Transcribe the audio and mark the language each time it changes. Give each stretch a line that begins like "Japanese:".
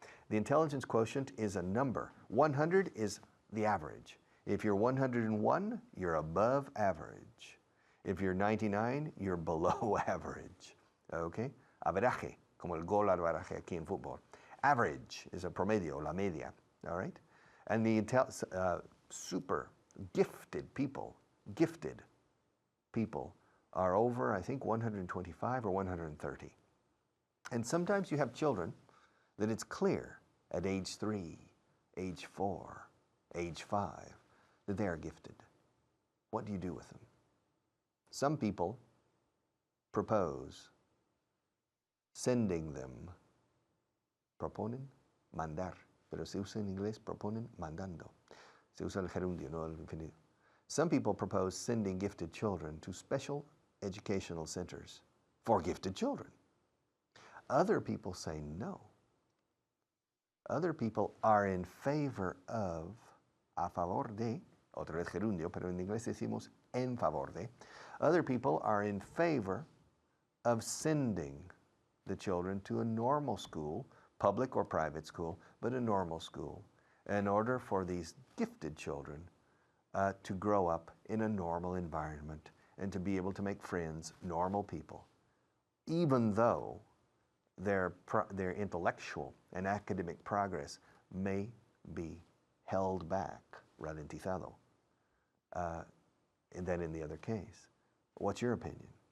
English: The intelligence quotient is a number. 100 is the average. If you're 101, you're above average. If you're 99, you're below average. Okay?
Spanish: Averaje, como el gol averaje aquí en fútbol.
English: Average is a
Spanish: promedio, la media.
English: All right? And the super gifted people are over, I think, 125 or 130. And sometimes you have children that it's clear at age 3, age 4, age 5, that they are gifted. What do you do with them? Some people propose sending them,
Spanish: proponen, mandar, pero se usa en inglés, proponen, mandando. Se usa el gerundio, no el infinitivo.
English: Some people propose sending gifted children to special educational centers for gifted children. Other people say no. Other people are in favor of,
Spanish: a favor de, otra vez gerundio, pero en inglés decimos en favor de.
English: Other people are in favor of sending the children to a normal school, public or private school, but a normal school, in order for these gifted children to grow up in a normal environment and to be able to make friends, normal people, even though their intellectual and academic progress may be held back, ralentizado, than in the other case. What's your opinion?